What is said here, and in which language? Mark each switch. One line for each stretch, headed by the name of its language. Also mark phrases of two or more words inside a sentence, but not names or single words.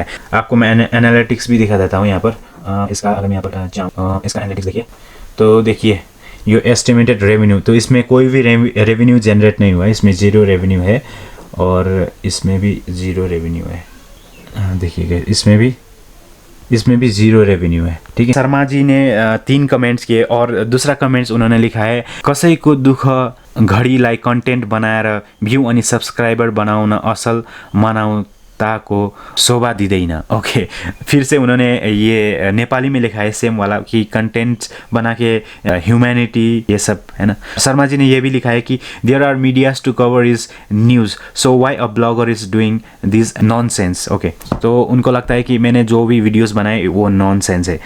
Hindi: आपको मैं एनालिटिक्स भी दिखा देता हूँ यहाँ पर। इसका अगर मैं यहाँ पर इसका एनालिटिक्स देखिए, तो देखिए ये
English: estimated revenue,
Hindi: तो इसमें कोई भी रेवेन्यू जनरेट नहीं हुआ, इसमें 0 रेवेन्यू है और इसमें भी 0 रेवेन्यू है। देखिएगा इसमें भी 0 रेवेन्यू है, ठीक है। शर्मा जी ने 3 कमेंट्स किए और दूसरा कमेंट्स उन्होंने लिखा है,
Nepali: कसैको दुःख घडीलाई कन्टेन्ट बनाएर भ्यू अनि सब्सक्राइबर बनाउन असल मनाउ ताको शोभा दिँदैन।
Hindi: ओके, फिर से उन्होंने ये नेपाली में लिखा है सेम वाला कि कंटेंट बना के ह्यूमैनिटी ये सब है ना। शर्मा जी ने ये भी लिखा है कि
English: there are medias to cover is news, so why a blogger is doing this nonsense.
Hindi: ओके, तो उनको लगता है कि मैंने जो भी वीडियोस बनाए वो नॉनसेंस है।